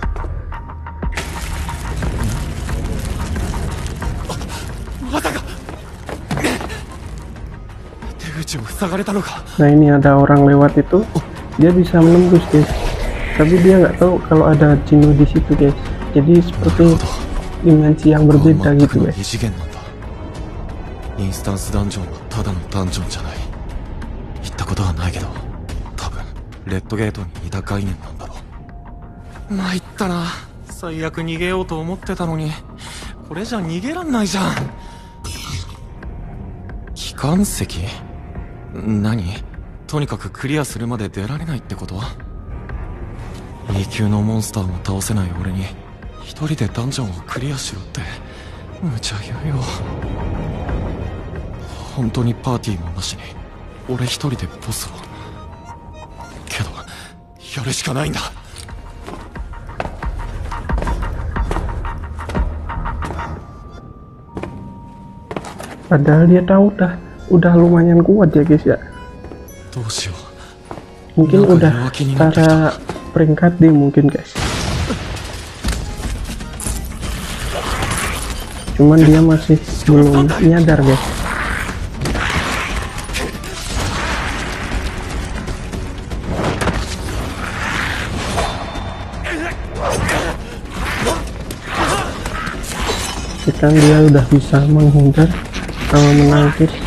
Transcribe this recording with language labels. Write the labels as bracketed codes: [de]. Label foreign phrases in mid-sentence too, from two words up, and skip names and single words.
[id] Nah ini ada orang lewat itu, dia bisa menembus guys. Tapi dia nggak tahu kalau ada Jinwoo di situ guys. Jadi seperti dimensi yang berbeda gitu guys. [ja] インスタンスダンジョンはただのダンジョンじゃない。行ったことはないけど、多分レッドゲートに似た概念なんだろう。参ったな。最悪逃げようと思ってたのに、これじゃ逃げらんないじゃん。機関石？何？とにかくクリアするまで出られないってこと？E級のモンスターも倒せない俺に一人でダンジョンをクリアしろって無茶言うよ。本当にパーティーもなしに俺一人でボスを。けどやるしかないんだ。 [id] Padahal dia tahu udah lumayan kuat ya guys ya. [ja] どうしよう。 [id] Mungkin udah secara peringkat dia mungkin guys. Cuman dia masih belum nyadar guys. Kan dia udah bisa menghindar sama menangkis.